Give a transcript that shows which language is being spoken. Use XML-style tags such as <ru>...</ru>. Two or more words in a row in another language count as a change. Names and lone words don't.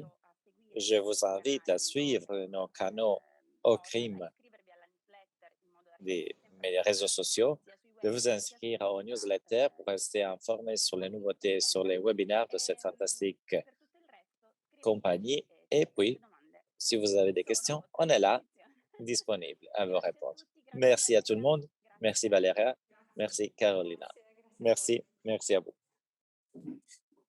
<fr>Je vous invite à suivre nos canaux Ocrim des mes réseaux sociaux, de vous inscrire aux newsletters pour rester informé sur les nouveautés, sur les webinaires de cette fantastique compagnie. Et puis, si vous avez des questions, on est là, disponible à vous répondre. Merci à tout le monde. Merci Valéria. Merci Carolina.</fr> <it>Grazie a voi.</it> <fr>Merci à vous.</fr>